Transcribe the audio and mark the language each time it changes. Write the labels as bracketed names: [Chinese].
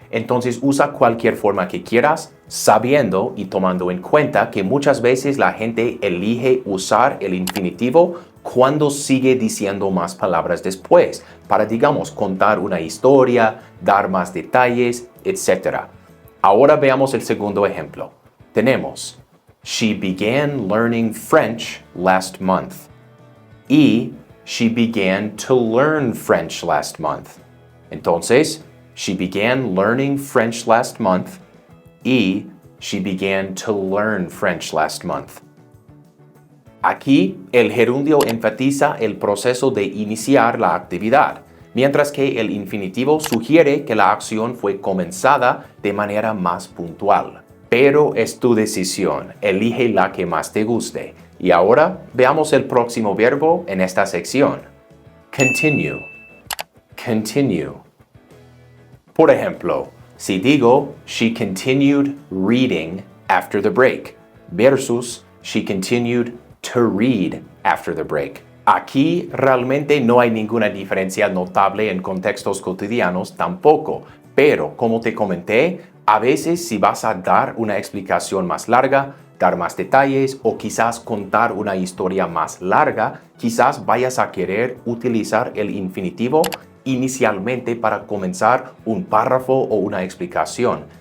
[Spanish] Entonces usa cualquier forma que quieras, sabiendo y tomando en cuenta que muchas veces la gente elige usar el infinitivo cuando sigue diciendo más palabras después, para, digamos, contar una historia, dar más detalles, etc. Ahora veamos el segundo ejemplo. Tenemos, [English] she began learning French last month. [Spanish] Y [English] she began to learn French last month. [Spanish] Entonces, [English] she began learning French last month. [Spanish] Y [English] she began to learn French last month. [Spanish] Aquí, el gerundio enfatiza el proceso de iniciar la actividad, mientras que el infinitivo sugiere que la acción fue comenzada de manera más puntual. Pero es tu decisión, elige la que más te guste. Y ahora, veamos el próximo verbo en esta sección. [English] Continue. Continue. [Spanish] Por ejemplo, si digo, [English] she continued reading after the break, versus she continued to read after the break. [Spanish] Aquí realmente no hay ninguna diferencia notable en contextos cotidianos tampoco, pero como te comenté, a veces si vas a dar una explicación más larga, dar más detalles o quizás contar una historia más larga, quizás vayas a querer utilizar el infinitivo inicialmente para comenzar un párrafo o una explicación.